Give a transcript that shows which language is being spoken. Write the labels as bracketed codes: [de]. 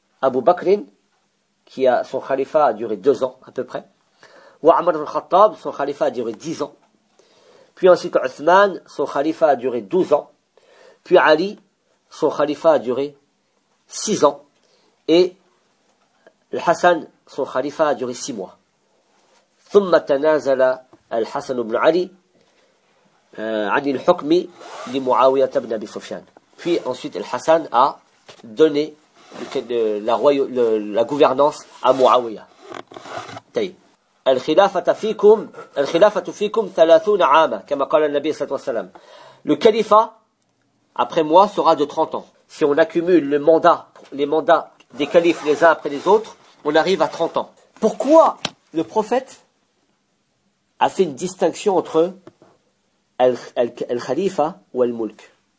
[fr] Abu Bakr, qui a son khalifa a duré 2 ans à peu près. Ou Omar al-Khattab, son khalifa a duré 10 ans. Puis ensuite Uthman, son khalifa a duré 12 ans. Puis Ali, son khalifa a duré 6 ans. Et Al-Hassan, son khalifa a duré 6 mois. [ar] ثم تنازل الحسن بن علي عن الحكم لمعاوية بن أبي سفيان. [fr] Puis ensuite الحسن a donné la gouvernance à معاوية. [ar] الخلافة فيكم 30 عاما كما قال النبي صلى الله عليه وسلم. [fr] Le califat après moi sera de 30 ans. Si on accumule les mandats des califes les uns après les autres, on arrive à 30 ans. Pourquoi le prophète a fait une distinction entre al-khalifa ou al-mulk.